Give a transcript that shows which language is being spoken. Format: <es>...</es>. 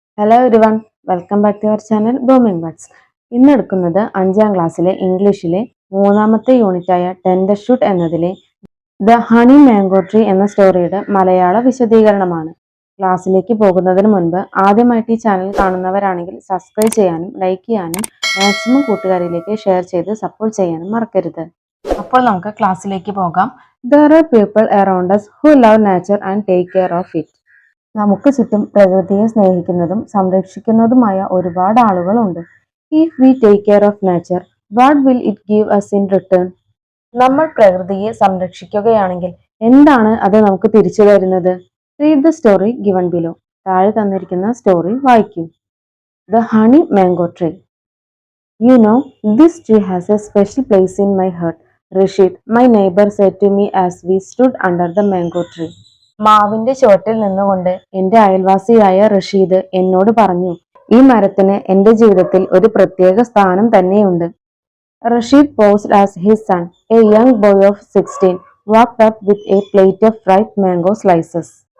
<en>hello everyone, welcome back to our channel</en> <ml>booming buds. ഇന്ന് എടുക്കുന്നത് 5ാം ക്ലാസ്സിലെ ഇംഗ്ലീഷിലെ 3ാമത്തെ യൂണിറ്റായ ടെൻഡർ ഷൂട്ട് എന്നതിലെ ദ ഹണി മാംഗോ ട്രീ എന്ന സ്റ്റോറിയുടെ മലയാള വിശദീകരണമാണ്. ക്ലാസ്സിലേക്ക് പോകുന്നതിന് മുൻപ് ആദ്യമായിട്ട് ഈ ചാനൽ കാണുന്നവരാണെങ്കിൽ സബ്സ്ക്രൈബ് ചെയ്യാനും ലൈക്ക് ചെയ്യാനും മാക്സിമം കൂട്ടുകാരിലേക്ക് ഷെയർ ചെയ്ത് സപ്പോർട്ട് ചെയ്യാനും മറക്കരുത്. അപ്പോൾ നമുക്ക് ക്ലാസ്സിലേക്ക് പോകാം.</ml> <en>There are people around us who love nature and take care of it.</en> <ml>നമുക്ക് ചുറ്റും പ്രകൃതിയെ സ്നേഹിക്കുന്നതും സംരക്ഷിക്കുന്നതുമായ ഒരുപാട് ആളുകളുണ്ട്.</ml> <en>If we take care of nature, what will it give us in return?</en> <ml>നമ്മൾ പ്രകൃതിയെ സംരക്ഷിക്കുകയാണെങ്കിൽ എന്താണ് അത് നമുക്ക് തിരിച്ചു തരുന്നത്?</ml> <en>Read the story given below.</en> <ml>താഴെ തന്നിരിക്കുന്ന സ്റ്റോറി വായിക്കൂ.</ml> <en>The honey mango tree. You know, this tree has a special place in my heart. Rashid, my neighbor, said to me as we stood under the mango tree.</en> <ml>മാവിന്റെ ചുവട്ടിൽ നിന്നുകൊണ്ട് എന്റെ അയൽവാസിയായ റഷീദ് എന്നോട് പറഞ്ഞു, ഈ മരത്തിന് എന്റെ ജീവിതത്തിൽ ഒരു പ്രത്യേക സ്ഥാനം തന്നെയുണ്ട്.</ml> <en>Rashid posed as his son, a young boy of 16, walked up with a plate of ripe mango slices.</en>